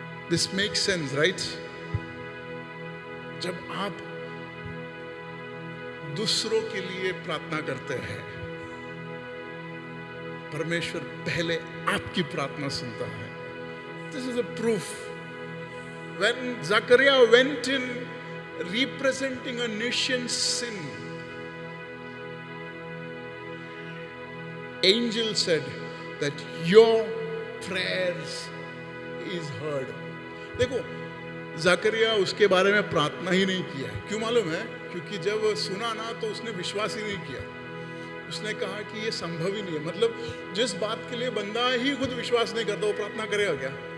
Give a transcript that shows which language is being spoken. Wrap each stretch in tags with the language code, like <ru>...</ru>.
<en>This make sense, right?</en> <hi>जब आप दूसरों के लिए प्रार्थना करते हैं, परमेश्वर पहले आपकी प्रार्थना सुनता है।</hi> <en>This is a proof. When Zachariah went in representing a nation's sin, angel said that your prayers is heard.</en> <hi>देखो, जकरिया उसके बारे में प्रार्थना ही नहीं किया है। क्यों मालूम है? क्योंकि जब सुना ना तो उसने विश्वास ही नहीं किया। उसने कहा कि ये संभव ही नहीं है। मतलब जिस बात के लिए बंदा ही खुद विश्वास नहीं करता वो प्रार्थना करेगा क्या?</hi>